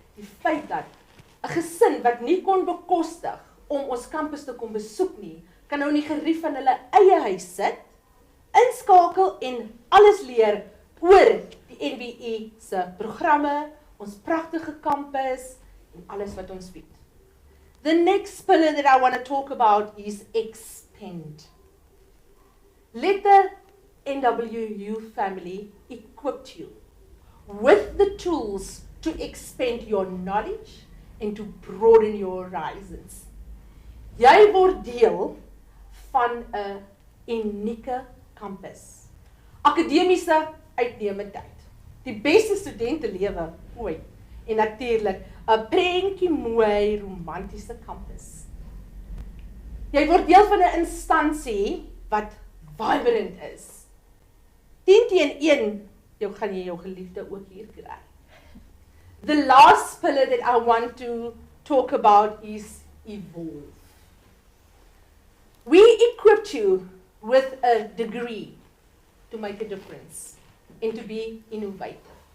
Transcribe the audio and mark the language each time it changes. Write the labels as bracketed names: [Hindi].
[Afrikaans] Die feit dat 'n gesin wat nie kon bekostig om ons kampus te kom besoek nie, kan nou in die gerief van hulle eie huis sit, inskakel en alles leer oor die NWI se programme, ons pragtige kampus en alles wat ons bied. [English] The next pillar that I want to talk about is expand. Let the NWU family equip you with the tools to expand your knowledge and to broaden your horizons. [Afrikaans] Jy word deel van 'n unieke kampus. Akademiese uitnemendheid. Die beste studentelewe ooit. En natuurlik 'n prentjie mooi romantiese kampus. Jy word deel van 'n instansie wat vibrant is. 10 teen 1, gaan jy jou geliefde ook hier kry. [English] The last pillar that I want to talk about is evolve. We equipped you with a degree to make a difference and to be innovative.